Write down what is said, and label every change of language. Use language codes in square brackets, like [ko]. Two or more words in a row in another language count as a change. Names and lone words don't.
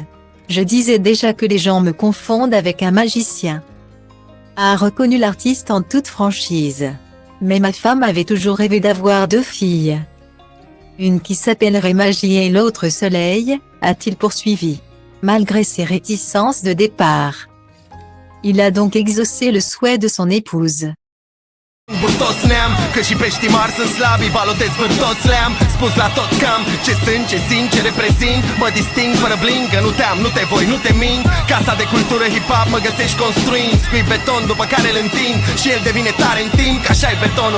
[fr] Je disais déjà que les gens me confondent avec un magicien, a reconnu l'artiste en toute franchise. Mais ma femme avait toujours rêvé d'avoir 2 filles. Une qui s'appellerait Magie et l'autre Soleil, a-t-il poursuivi. Malgré ses réticences de départ, il a donc exaucé le souhait de son épouse. [ro] Toți ne-am, că și peștii mari sunt slabi, balotez pe toți le-am spus la toți cam ce sunt, ce simt, ce reprezint. Mă disting fără bling, că nu te-am, nu te voi, nu te mint. Casa de cultură hip-hop mă găsești construind, scui beton după care îl întind și el devine tare în timp, că așa e betonul.